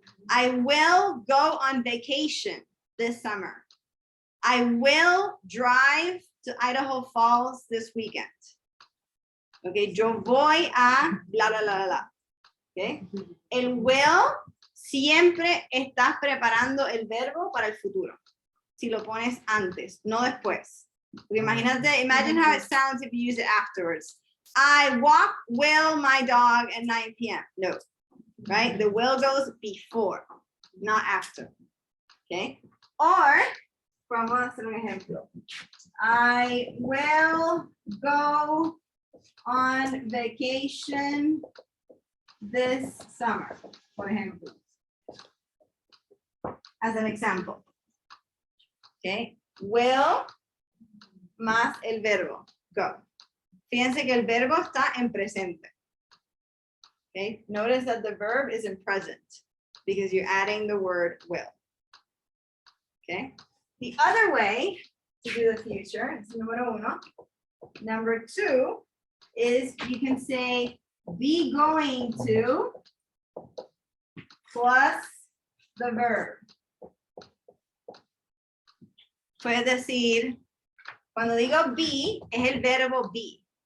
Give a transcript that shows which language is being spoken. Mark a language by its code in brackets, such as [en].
[en] I will go on vacation this summer. I will drive to Idaho Falls this weekend. [es] Okay, yo voy a bla, bla, bla, bla. Okay, el will siempre estás preparando el verbo para el futuro. Si lo pones antes, no después. Porque [en] imagine how it sounds if you use it afterwards. I will my dog at 9 p.m. No, right? The will goes before, not after. Okay? [es] Or, vamos a hacer un ejemplo. [en] I will go on vacation this summer, [es] por ejemplo. [en] As an example. Okay? Will [es] más el verbo. [en] Go. [es] Fíjense que el verbo está en presente. [en] Okay? Notice that the verb is in present because you're adding the word will. Okay? The other way to do the future is número 1. Number 2 is you can say be going to plus the verb. [es] Puedes decir, cuando digo be, es el verbo be.